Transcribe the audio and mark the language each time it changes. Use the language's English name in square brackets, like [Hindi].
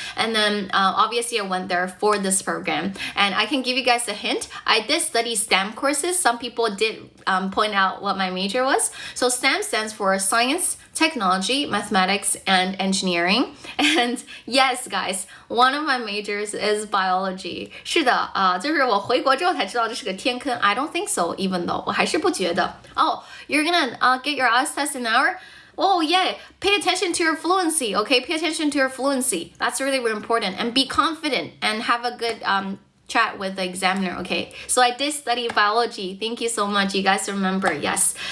[English] And then obviously I went there for this program. And I can give you guys a hint. I did study STEM courses. Some people did point out what my major was. So STEM stands for science, technology, mathematics, and engineering. And yes, guys, one of my majors is biology. [Chinese] 是的, 就是我回国之后才知道这是个天坑. [English] I don't think so, even though [Chinese] 我还是不觉得. [English] Oh, you're gonna get your IELTS test in an hour? Oh, yeah. Pay attention to your fluency, okay? Pay attention to your fluency. That's really, really important. And be confident and have a good chat with the examiner, okay? So I did study biology. Thank you so much. You guys remember, yes.